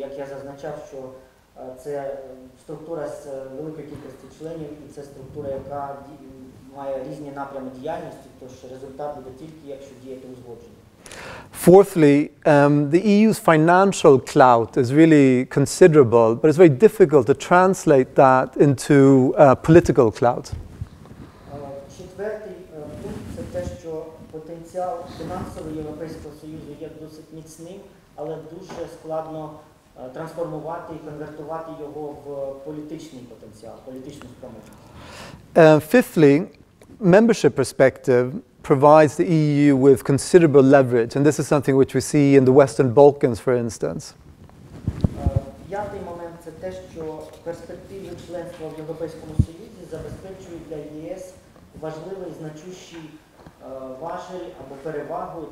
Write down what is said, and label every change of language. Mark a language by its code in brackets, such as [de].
[uk] Як я зазначав, що це структура з великої кількості членів, і це структура, яка має різні напрями діяльності, тож результат буде тільки, якщо діяти узгоджено. [en] Fourthly, the EU's financial clout is really considerable, but it's very difficult to translate that into political clout. [uk] Четвертий пункт – це те, що потенціал фінансовий Європейського Союзу є досить міцним, але дуже складно трансформувати і конвертувати його в політичний потенціал, політичну спроможність. [en] Fifthly, membership perspective. provides the EU with considerable leverage, and this is something which we see in the Western Balkans, for instance. [uk] П'ятий момент – це те, що перспективи членства в Європейському Союзі забезпечують для ЄС важливий значущий важіль або перевагу.